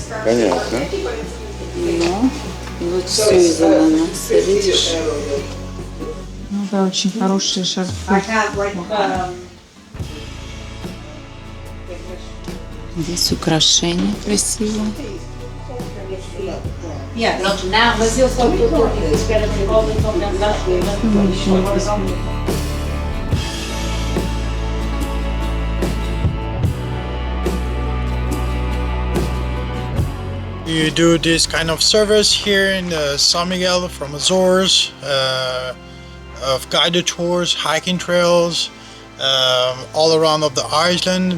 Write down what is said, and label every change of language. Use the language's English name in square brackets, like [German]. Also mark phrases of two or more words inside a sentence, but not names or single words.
[Russian] Понятно. Ну, вот все из ананаса, видишь? Ну да, очень хорошие шарфы. Здесь украшения красивые. [Portuguese] Mas eu só estou aqui à espera de volta e compramos as coisas. [English] You do this kind of service here in San Miguel from Azores, of guided tours, hiking trails, all around of the island.